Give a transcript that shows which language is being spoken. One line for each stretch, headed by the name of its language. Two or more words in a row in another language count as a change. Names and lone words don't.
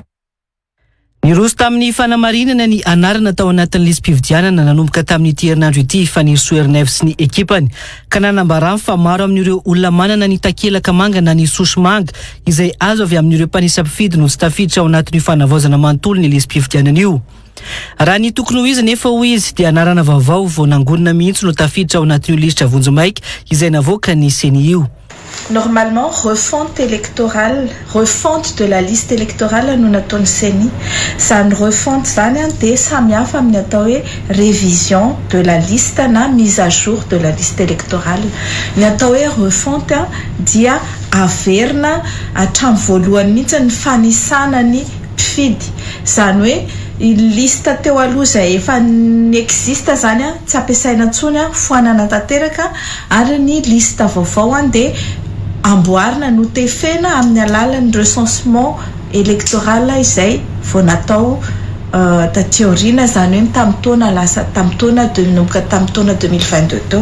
Malagasy: Niroso tamin'ny fanamarinana ny anarana tao anatin'ny lisam-pifidianana nanomboka tamin'ity herinandro ity Fanny Soernève sy ny ekipany ka nanambarany fa maro amin'ireo olona manana ny takelaka manga na ny sosy manga izay azo avy amin'ireo mpanisam-pifidy no tsy tafiditra ao anatin'io fanavaozana manontolo ny lisam-pifidianana io. Raha ny tokony ho izy nefa ho izy dia anarana vaovao vao nangonina mihitsy no tafiditra ao anatin'io lisitra vonjomaika izay navoaka ny CNI io.
French: Normalement, refonte électorale, refonte de la liste électorale
Malagasy: no nataony
French: CNI.
Malagasy: Zany refonte zany dia samihafa amin'ny atao hoe
French: révision de la liste
Malagasy: na
French: mise à jour de la liste électorale.
Malagasy: Ny atao hoe refonte dia averina hatramin'ny voalohany mihitsy ny fanisana ny mpifidy. Zany hoe lista teo aloha izay efa existe zany tsy ampiasaina intsony foanana tanteraka ary ny lista vaovao dia amboarina no tefena amin'ny alalan'ny
French: recensement électoral
Malagasy: izay vao natao taty aoriana, zany hoe tamin'ny taona 2022 teo.